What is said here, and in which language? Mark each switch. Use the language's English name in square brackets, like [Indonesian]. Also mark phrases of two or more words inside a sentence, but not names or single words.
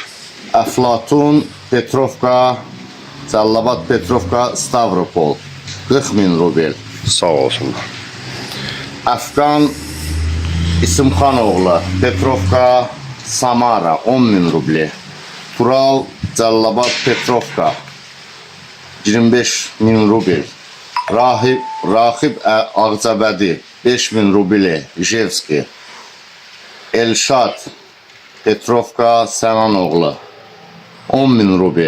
[Azerbaijani] Əflatun Petrovka Cəllabad Petrovka Stavropol 40.000 rubel. Sağ olsunlar. Əfqan İsimxanoğlu Petrovka Samara 10.000 rubli. Tural Cəllabad Petrovka 25.000 rubel. Raxib Ağcabədi 5.000 rubli Ijevski. Elşad Petrovka Sənanoğlu 10.000 rubel.